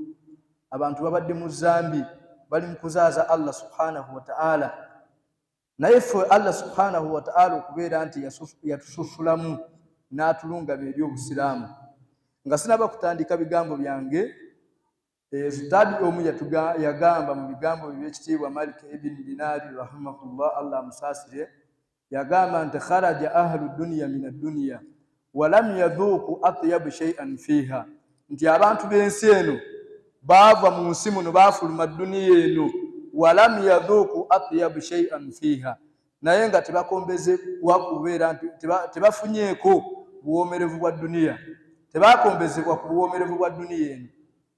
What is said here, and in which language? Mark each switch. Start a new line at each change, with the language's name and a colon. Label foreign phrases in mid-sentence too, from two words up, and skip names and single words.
Ganda: Abantu babadde mu zambi, bali mu kuzaaza
Arabic: الله سبحانه وتعالى,
Ganda: naye ffe
Arabic: الله سبحانه وتعالى
Ganda: okubeera nti yatususulamu n'atulungama eri obusiraamu. Nga sinaba kutandika bigambo byange, Ustadi omu yagamba mu bigambo by'ekitiibwa Malik ibn Dinari rahimahullah, Allah amusaasire, yagamba nti
Arabic: خرج أهل الدنيا من الدنيا ولم يذوقوا أطيب شيء فيها, nti abantu b'ensi eno baava mu nsi muno, baafuluma duniya eno, ولم يذوقوا أطيب شيء فيها, naye nga tebakombezebwa kubeera nti tebafunyeeko buwoomerevu bwa duniya, tebakombezebwa ku buwoomerevu bwa duniya eno.